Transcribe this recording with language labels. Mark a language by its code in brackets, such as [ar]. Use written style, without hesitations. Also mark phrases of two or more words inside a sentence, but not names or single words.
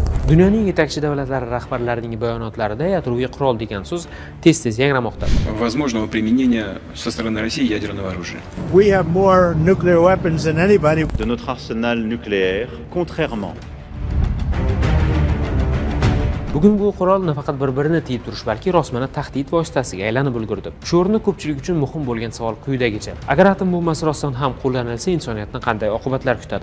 [uz] Dunyoning yetakchi davlatlari rahbarlarining bayonotlarida yadroviy qurol degan so'z tez-tez yangramoqda. [ru] Возможного применения со стороны России ядерного оружия. [en] We have more nuclear weapons than anybody. [fr] De notre arsenal nucléaire, contrairement [uz] Bugun bu qurol nafaqat bir-birini tiyib turish, balki rosmana tahdid vositasiga aylanib ulgurdi. Shu o'rinda ko'pchilik uchun muhim bo'lgan savol quyidagicha: agar atom bombasi rostdan ham qo'llanilsa, insoniyatni qanday oqibatlar kutadi?